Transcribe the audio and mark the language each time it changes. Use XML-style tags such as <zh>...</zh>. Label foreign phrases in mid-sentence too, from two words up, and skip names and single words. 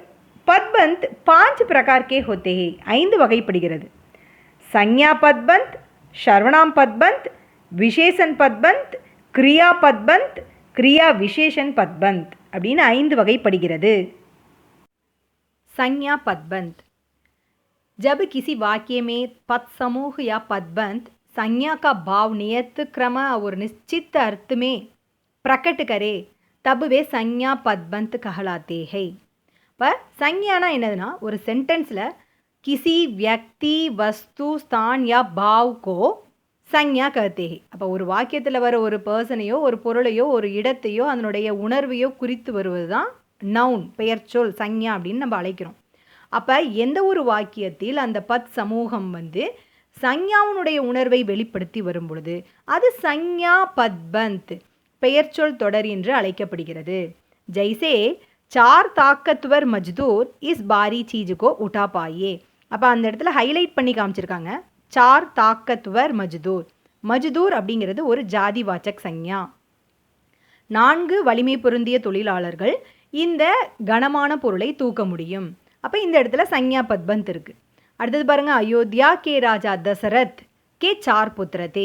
<hi>पदबंध 5 प्रकार के होते हैं, 5 வகைப்படுகிறது. संज्ञा पदबंध, सर्वनाम पदबंध, विशेषण पदबंध, क्रिया पदबंध, क्रिया विशेषण पदबंध</hi> <ta>அப்படின்னு 5 வகைப்படுகிறது.</ta> <hi>संज्ञा पदबंध. जब किसी वाक्य में पद समूह या पदबंध संज्ञा का भाव नियत क्रम और निश्चित अर्थ में प्रकट करे तब वे संज्ञा पदबंध कहलाते हैं. पर संज्ञाना</hi> <ta>என்னதுன்னா ஒரு சென்டென்ஸில்</ta> <hi>किसी व्यक्ति वस्तु स्थान या भाव को संज्ञा कहते हैं.</hi> <ta>அப்போ ஒரு வாக்கியத்தில் வர ஒரு பர்சனையோ ஒரு பொருளையோ ஒரு இடத்தையோ அதனுடைய உணர்வையோ குறித்து வருவது தான் நவுன், பெயர்ச்சொல், சஞ்ஞா அப்படின்னு நம்ம அழைக்கிறோம். அப்போ எந்த ஒரு வாக்கியத்தில் அந்த</ta> <hi>पद समूह</hi> <ta>சஞ்ஞாவுனுடைய உணர்வை வெளிப்படுத்தி வரும் பொழுது அது</ta> <hi>संज्ञा पदबंध</hi> <ta>பெயர்ச்சொல் தொடர் என்று அழைக்கப்படுகிறது.</ta> <hi>ஜெய்சே 4 ताकतवर मजदूर इस भारी चीज को उठा पाए.</hi> <ta>அப்போ அந்த இடத்துல ஹைலைட் பண்ணி காமிச்சிருக்காங்க.</ta> <hi>चार ताकतवर मजदूर.</hi> <ta>மஜ்தூர் அப்படிங்கிறது ஒரு</ta> <hi>जाति वाचक संज्ञा.</hi> <ta>4 வலிமை பொருந்திய தொழிலாளர்கள் இந்த கனமான பொருளை தூக்க முடியும். அப்போ இந்த இடத்துல</ta> <hi>संज्ञा पदबंध</hi> <ta>இருக்கு. அடுத்தது பாருங்க,</ta> <hi>अयोध्या के राजा दशरथ के 4 पुत्र थे.</hi>